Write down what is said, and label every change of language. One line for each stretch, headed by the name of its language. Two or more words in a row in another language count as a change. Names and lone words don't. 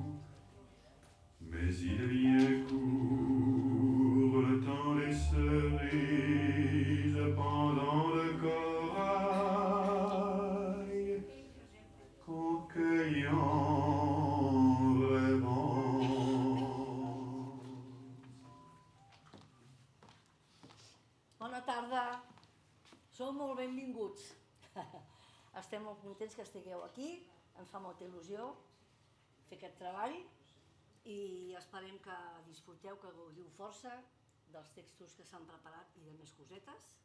French: Mais il est bien court le temps des cerises pendant le corail, qu'en cueillant rêvant.
Catalan: Bona tarda, sou molt benvinguts. Estem molt contents que estigueu aquí, ens fa molta il·lusió fer aquest treball i esperem que disfruteu, que gaudiu força dels textos que s'han preparat i de més cosetes.